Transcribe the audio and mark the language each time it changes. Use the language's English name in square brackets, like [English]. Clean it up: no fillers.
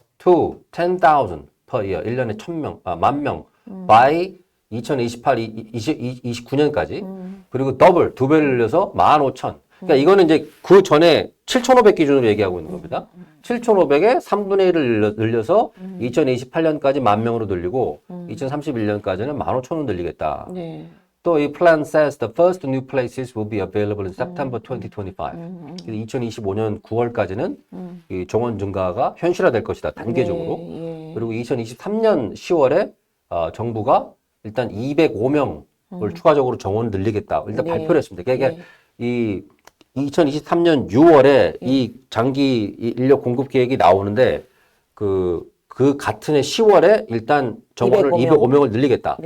[Korean] 2 10,000 [English] per year [Korean] 1년에 1,000명 10,000명 by 2028-29년까지 그리고 더블 2배를 늘려서 15,000. 그러니까 이거는 이제 그 전에 7,500 기준으로 얘기하고 있는 겁니다. 7,500에 3분의 1을 늘려서 2028년까지 10,000명으로 늘리고 2031년까지는 15,000원 늘리겠다. 네. 또 이 [English] plan says the first new places will be available in September 2025. [Korean] 2025년 9월까지는 이 정원 증가가 현실화될 것이다. 단계적으로. 네, 예. 그리고 2023년 10월에 정부가 일단 205명을 추가적으로 정원을 늘리겠다. 일단 네. 발표를 했습니다. 그러니까 네. 이 2023년 6월에 이 장기 인력 공급 계획이 나오는데 그 같은 해 10월에 일단 정원을 205명을 늘리겠다.